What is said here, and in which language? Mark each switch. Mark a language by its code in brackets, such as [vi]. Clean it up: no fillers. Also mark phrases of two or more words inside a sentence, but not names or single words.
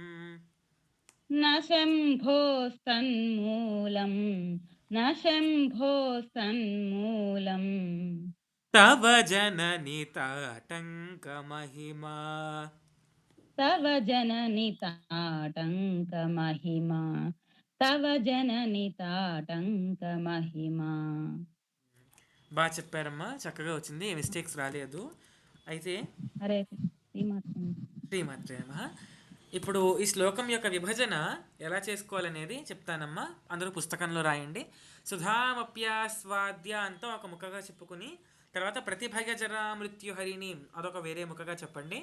[sa] न शम्भोस्तन्मूलं न शम्भोस्तन्मूलम् तव जननि ताटङ्कमहिमा तव जननि ताटङ्कमहिमा तव जननि ताटङ्कमहिमा [te] బాగా చెప్పారమ్మా, చక్కగా వచ్చింది, ఏ మిస్టేక్స్ రాలేదు. అయితే [sa] హరే శ్రీమాత్రే శ్రీమాత్రే నమః. [te] ఇప్పుడు ఈ శ్లోకం యొక్క విభజన ఎలా చేసుకోవాలనేది చెప్తానమ్మా. అందరూ పుస్తకంలో రాయండి. సుధామప్యాస్వాద్య అంతా ఒక ముక్కగా చెప్పుకుని, తర్వాత [sa] ప్రతిభయజరా మృత్యుహరిణి [te] అదొక వేరే ముక్కగా చెప్పండి.